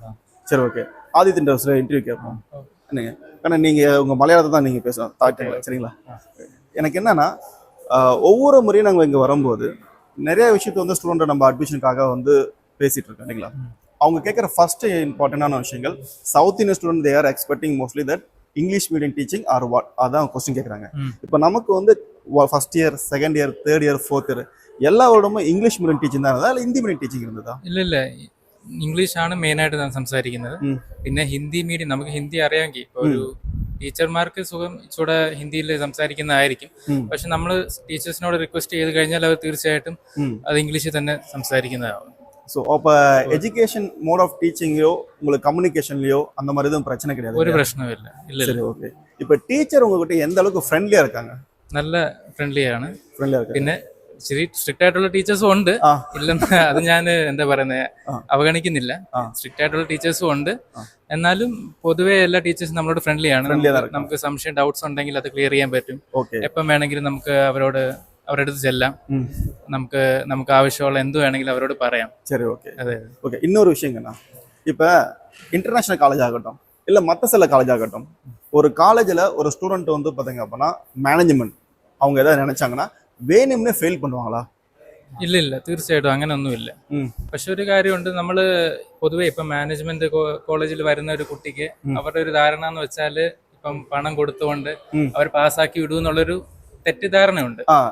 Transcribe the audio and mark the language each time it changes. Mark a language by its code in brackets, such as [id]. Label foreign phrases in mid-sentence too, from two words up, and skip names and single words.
[ta] சரி, ஓகே. ஆதித்யன் இன்டர்வியூ கேட்போம். ஏன்னா நீங்க உங்க மலையாளத்தை தான் நீங்க பேசணும், சரிங்களா? எனக்கு என்னன்னா, ஒவ்வொரு முறையும் நாங்கள் இங்க வரும்போது நிறைய விஷயத்த வந்து ஸ்டூடெண்ட் நம்ம அட்மிஷனுக்காக வந்து பேசிட்டு இருக்கோம் இல்லைங்களா? அவங்க கேட்குற [en] first important [ta] விஷயங்கள், [en] South Indian student they are expecting mostly that English medium teaching or what, [ta] அதான் கொஸ்டின் கேட்குறாங்க. இப்போ நமக்கு வந்து [en] first year, second year, third year, fourth year [ta] எல்லா வருடமும் [en] English medium teaching [ta] தான் இருந்ததா, இல்லை [en] Hindi medium teaching [ta] இருந்ததா? [ml] ഇല്ല ഇംഗ്ലീഷാണ് മെയിനായിട്ട് ഞാൻ സംസാരിക്കുന്നത്. പിന്നെ [en] Hindi medium, [ml] നമുക്ക് ഹിന്ദി അറിയാമെങ്കിൽ ഇപ്പോൾ ഒരു ടീച്ചർമാർക്ക് സുഖം ഇച്ചിരി ഹിന്ദിയിൽ സംസാരിക്കുന്നതായിരിക്കും. പക്ഷെ നമ്മൾ ടീച്ചേഴ്സിനോട് റിക്വസ്റ്റ് ചെയ്ത് കഴിഞ്ഞാൽ അവർ തീർച്ചയായിട്ടും അത് ഇംഗ്ലീഷിൽ തന്നെ സംസാരിക്കുന്നതാവും. [ta] ஸோ அப்போ [en] education mode of teaching [ta] உங்களுக்கு கம்யூனிகேஷன்லையோ அந்த மாதிரி எதுவும் பிரச்சனை கிடையாது? ஒரு பிரச்சனையும் இல்லை. சரி, ஓகே. இப்போ டீச்சர் உங்ககிட்ட எந்த அளவுக்கு ஃப்ரெண்ட்லியாக இருக்காங்க? நல்ல ஃப்ரெண்ட்லியாக இருக்கு. [ml] പിന്നെ സ്ട്രിക്റ്റ് ആയിട്ടുള്ള ടീച്ചേഴ്സും ഉണ്ട്, ആ. ഇല്ലെന്ന് അത് ഞാൻ എന്താ പറയുന്നത് അവഗണിക്കുന്നില്ല. ആ. സ്ട്രിക്റ്റ് ആയിട്ടുള്ള ടീച്ചേഴ്സും ഉണ്ട്, എന്നാലും പൊതുവെ എല്ലാ ടീച്ചേഴ്സും നമ്മളോട് ഫ്രണ്ട്ലി ആണ്. നമുക്ക് സംശയം ഡൗട്ട്സ് ഉണ്ടെങ്കിൽ അത് ക്ലിയർ ചെയ്യാൻ പറ്റും. ഓക്കെ. എപ്പം വേണമെങ്കിലും നമുക്ക് അവരുടെ അടുത്ത് ചെല്ലാം. നമുക്ക് ആവശ്യമുള്ള എന്ത് വേണമെങ്കിലും അവരോട് പറയാം. [ta] சரி, ஓகே. [ml] അതെ. [ta] ஓகே, இன்னொரு விஷயங்கண்ணா, இப்போ [en] international college [ta] ஆகட்டும் இல்லை மற்ற சில காலேஜ் ஆகட்டும், ஒரு காலேஜில் ஒரு ஸ்டூடெண்ட் வந்து பார்த்தீங்க அப்படின்னா மேனேஜ்மெண்ட் அவங்க ஏதாவது நினைச்சாங்கன்னா വേணும்னே ഫെയിൽ பண்ணுவாங்களா? [ml] ഇല്ല, തീർച്ചയായിട്ടും അങ്ങനെയൊന്നുമില്ല. പക്ഷെ ഒരു കാര്യമുണ്ട്, നമ്മൾ പൊതുവെ ഇപ്പം [en] management college [ml] വരുന്ന ഒരു കുട്ടിക്ക് അവരുടെ ഒരു ധാരണ എന്ന് വെച്ചാൽ ഇപ്പം പണം കൊടുത്തുകൊണ്ട് അവർ പാസ്സാക്കി വിടും എന്നുള്ളൊരു തെറ്റിദ്ധാരണയുണ്ട്.